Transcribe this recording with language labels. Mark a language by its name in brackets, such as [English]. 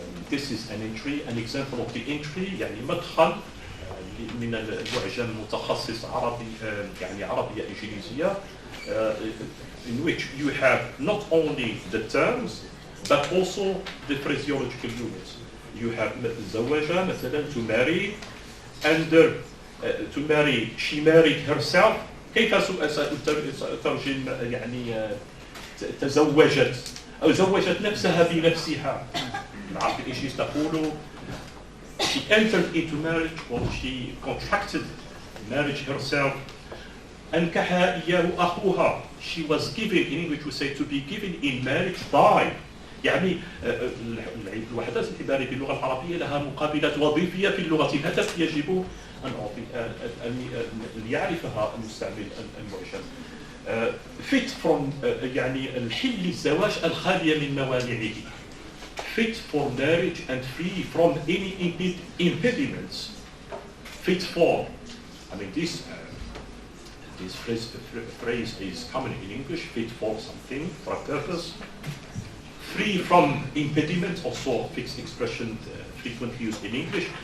[English] This is an entry, an example of the entry، [Arabic] يعني مدخل من المعجم متخصص عربي، يعني عربية إنجليزية، [English] in which you have not only the terms but also the phraseological units. You have زوجة مثلا to marry، and to marry she married herself. [Arabic] كيف سأترجم يعني تزوجت أو زوجت نفسها بنفسها؟ العربية الإنجليزية تقول [English] she entered into marriage or she contracted marriage herself. [Arabic] أنكحها إياه أخوها. [English] She was given, in English we say to be given in marriage by. [Arabic] يعني الوحدات العبارية باللغة العربية لها مقابلات وظيفية في اللغة. الهدف يجب أن يعرفها المستعمل المعجم. [English] fit from [Arabic] يعني الحل الزواج الخالية من موانعه. [English] Fit for marriage and free from any impediments. Fit for. I mean this phrase is common in English. Fit for something, for a purpose. Free from impediments, also a fixed expression frequently used in English.